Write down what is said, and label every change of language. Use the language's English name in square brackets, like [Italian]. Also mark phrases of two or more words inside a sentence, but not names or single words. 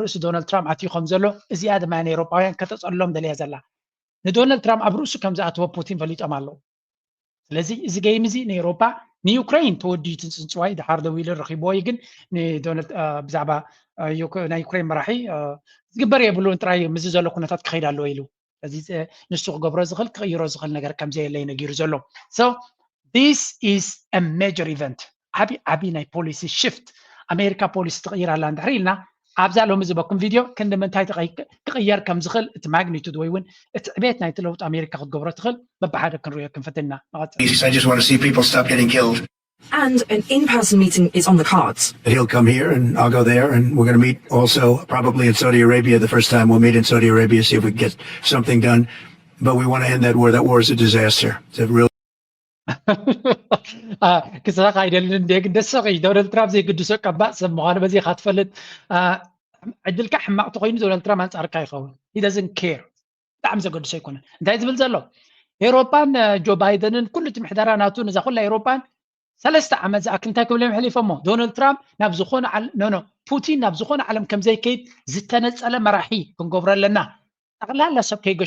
[Tigrinya] ርእሱ ዶናልድ ትራምፕ ኣትዩኸም ዘሎ እዚኣ ድማ ናይ ኤውሮፓውያን ከተፀሎም ደልያ ዘላ ንዶናልድ ትራምፕ ኣብ ርእሱ ከም ዝኣትዎ ፑቲን ፈሊጦም ኣለዉ ስለዚ እዚ ገይም እዚ ንኤውሮፓ ንዩክሬን ተወዲዩ ትንፅንፅዋይ ድሓር ደው ኢሉ ረኺብዎ እዩ ግን ንዶናልድ ብዛዕባ ናይ ዩክሬን መራሒ ዝግበር የብሉን ጥራይ ምዚ ዘሎ ኩነታት ክኸይድ ኣለዎ ኢሉ እዚ ንሱ ክገብሮ ዝኽእል ክቕይሮ ዝኽእል ነገር ከምዘየለይ ነጊሩ ዘሎ ሶ [English] this is a major event [Tigrinya] ዓቢ ናይ [English] policy shift [Tigrinya] ኣሜሪካ ፖሊሲ ትቕይር ኣላ እንድሕር ኢልና ኣብዛ ሎሚ ዝበኩም ቪድዮ ክንዲ ምንታይ ክቕየር ከም ዝኽእል እቲ ማግኒቱድ ወይ እውን እቲ ዕቤት ናይቲ ለውጢ ኣሜሪካ ክትገብሮ ትኽእል በብሓደ ክንሪኦ ክንፈትና [English] I just want to see people stop getting killed. And an in-person meeting is on the cards. He'll come here and I'll go there and we're going to meet also probably in Saudi Arabia. The first time we'll meet in Saudi Arabia, see if we can get something done. But we want to end that war. That war is a disaster. It's a real [Tigrinya] ክስራቅ ኣይደልን ግን ደሰቂ ዶናልድ ትራምፕ ዘይግድሶ ቀባእ ሰብ ምዃኑ በዚ ኢኻ ትፈልጥ ዕድልካ ሕማቅ ተኮይኑ ዶናልድ ትራምፕ ኣንፃርካ ይኸውን [English] he doesn't care [Tigrinya] ብጣዕሚ ዘገድሶ ኣይኮነን እንታይ ዝብል ዘሎ ኤውሮፓን ጆ ባይደንን ኩሉ እቲ ምሕደራ ናቱ ነዛ ኩላ ኤውሮፓን 3 ዓመት ዝኣክል እንታይ ክብሎም ሕሊፎሞ ዶናልድ ትራምፕ ናብ ዝኾነ ፑቲን ናብ ዝኾነ ዓለም ከም ዘይከይድ ዝተነፀለ መራሒ ክንገብሮ ኣለና ጠቕላላ ሰብ ከይገሾ